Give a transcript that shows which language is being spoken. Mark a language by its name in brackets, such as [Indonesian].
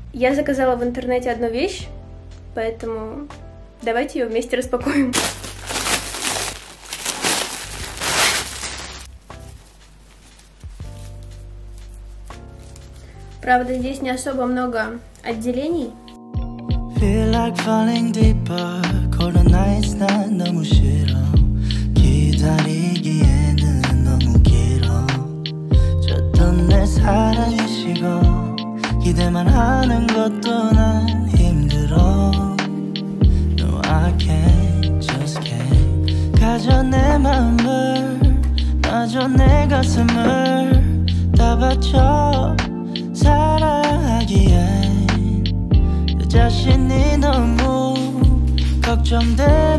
[Russian] Я заказала в интернете одну вещь, поэтому давайте ее вместе распакуем. Правда, здесь не особо много отделений. [English] Feel like falling deeper, cold nights [Korean] 난 너무 싫어. 기다리기에는 너무 길어. 줬던 내 사랑이 식어. 기대만 하는 것도 난 힘들어. [English] No, I can't, just can't. [Korean] 가져 내 마음을, 놔줘 내 가슴을 다 바쳐 사랑하기엔 내 자신이 너무 걱정돼.